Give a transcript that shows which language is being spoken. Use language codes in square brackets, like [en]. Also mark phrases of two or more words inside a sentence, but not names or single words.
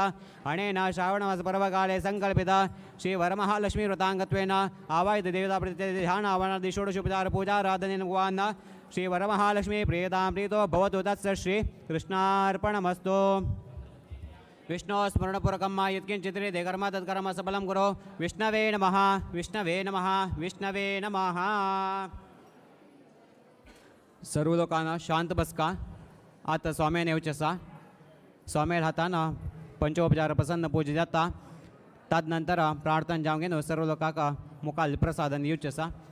[sa] अनेन श्रावणमासपर्वकाले संकल्पिता श्रीवरमहालक्ष्मीव्रताङ्गत्वेन आवाहित देवता प्रतिध्यान आवनादि षोडशोपचारपूजाराधनेन भगवान् श्रीवरमहालक्ष्मी प्रियतां प्रीतो भवतु. तत्स श्रीकृष्णार्पणमस्तु. विष्णु स्मरणपूर्वकं मा यत्किञ्चित् कर्म तत्कर्म सफलं कुरु. विष्णवे नमः, विष्णवे नमः, विष्णवे नमः. [kok] सर्व लोकांना शांत बसका. आता स्वाम्याने येवचे आसा. स्वामेळ हातानं पंचोपचार प्रसन्न पूजा जाता तदनंतर प्रार्थना जावं घेऊन सर्व लोकांक मुखाल प्रसादन दिवचें आसा